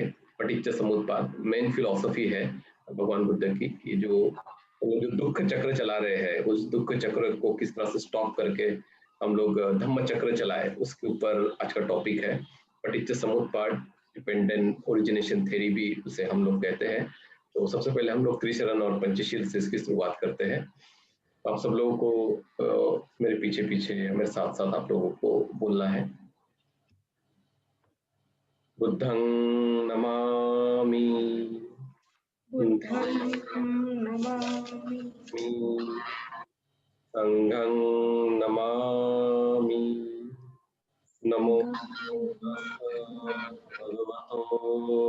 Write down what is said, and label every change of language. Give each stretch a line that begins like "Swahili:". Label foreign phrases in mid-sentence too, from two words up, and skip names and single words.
Pali: पटिच्च समुत्पाद
English: main philosophy
Hindi: है भगवान बुद्ध की, कि जो वो जो दुख चक्र चला रहे हैं, उस दुख चक्र को किस तरह से स्टॉप करके हम लोग धम्म चक्र चलाए, उसके ऊपर आज का टॉपिक है।
Pali: पटिच्च समुत्पाद,
English: dependent origination theory
Hindi: भी उसे हम लोग कहते हैं। तो सबसे पहले हम लोग त्रिशरण और पंचशील से इसकी शुरुआत करते हैं। आप सब लोगों को मेरे पीछे पीछे, मेरे साथ साथ आप लोगों को बोलना है।
Pali: बुद्धं नमामि, बुद्धं नमामि, संघं नमामि, नमो भगवतो